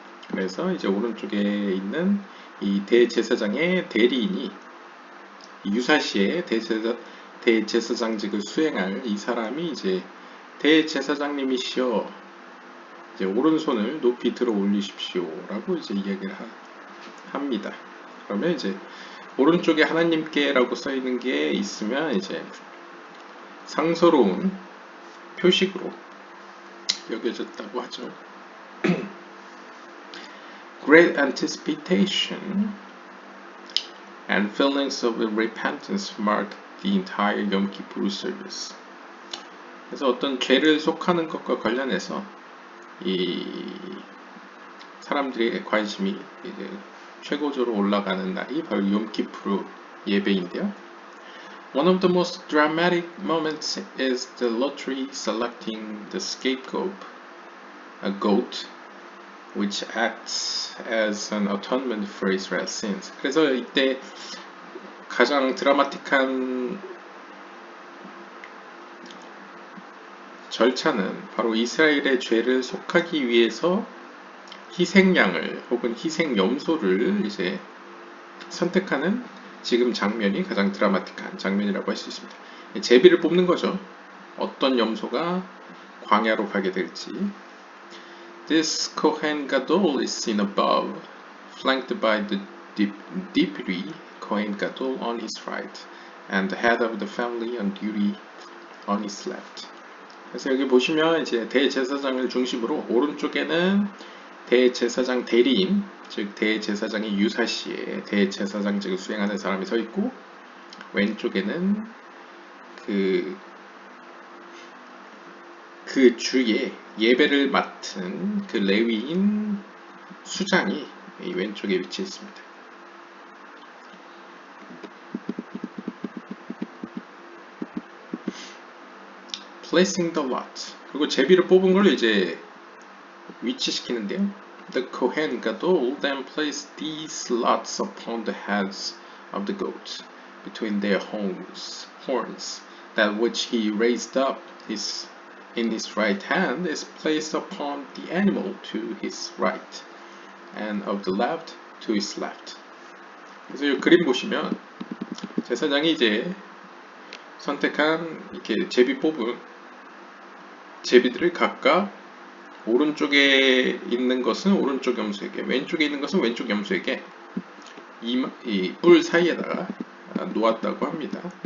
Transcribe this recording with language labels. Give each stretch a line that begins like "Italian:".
Korean: 그래서 이제 오른쪽에 있는 이 대제사장의 대리인이 유사시에 대제사장직을 수행할 이 사람이 이제 대제사장님이시여 이제 오른손을 높이 들어 올리십시오 라고 이제 이야기를 합니다. 그러면 이제 오른쪽에 하나님께라고 써 있는 게 있으면 이제 상서로운 표식으로 여겨졌다고 하죠.
English: Great anticipation and feelings of repentance mark the entire Yom Kippur service.
Korean: 그래서 어떤 죄를 속하는 것과 관련해서 이 사람들의 관심이 이제 최고조로 올라가는 날이 바로 욤키푸르 예배인데요.
English: One of the most dramatic moments is the lottery selecting the scapegoat, a goat, which acts as an atonement for Israel's sins.
Korean: 그래서 이때 가장 드라마틱한 절차는 바로 이스라엘의 죄를 속하기 위해서 희생양을 혹은 희생염소를 이제 선택하는 지금 장면이 가장 드라마틱한 장면이라고 할 수 있습니다. 제비를 뽑는 거죠. 어떤 염소가 광야로 가게 될지.
English: This Kohen Gadol is seen above, flanked by the deputy Kohen Gadol on his right, and the head of the family on duty on his left.
Korean: 그래서 여기 보시면 이제 대제사장을 중심으로 오른쪽에는 대제사장 대리인, 즉 대제사장의 유사시에 대제사장직을 수행하는 사람이 서 있고 왼쪽에는 그 주에 예배를 맡은 그 레위인 수장이 이 왼쪽에 위치해 있습니다.
English: Placing the lot.
Korean: 그리고 제비를 뽑은 걸 이제 위치시키는데요.
English: The Kohen Gadol then placed these lots upon the heads of the goats between their horns. That which he raised up in his right hand is placed upon the animal to his right, and of the left to his left.
Korean: 그래서 이 그림 보시면 제사장이 이제 선택한 이렇게 제비 뽑은 제비들을 각각 오른쪽에 있는 것은 오른쪽 염소에게, 왼쪽에 있는 것은 왼쪽 염소에게 이 뿔 사이에다가 놓았다고 합니다.